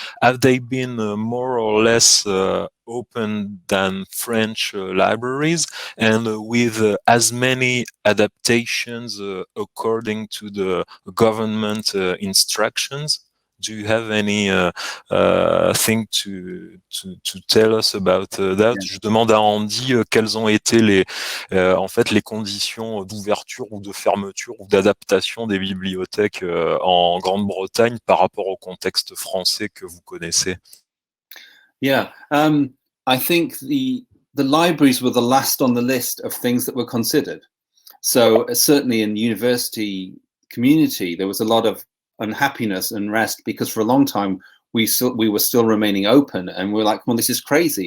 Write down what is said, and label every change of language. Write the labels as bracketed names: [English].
[English] Have they been more or less open than French libraries, and with as many adaptations according to the government instructions? Do you have any thing to tell us about that? [French] Je demande à Andy quelles ont été en fait les conditions d'ouverture ou de fermeture ou d'adaptation des bibliothèques en Grande-Bretagne par rapport au contexte français que vous connaissez. [English] Yeah, I think the libraries were the last on the list of things that were considered. So certainly in university community, there was a lot of unhappiness and unrest because for a long time we were still remaining open, and we're like, well, this is crazy.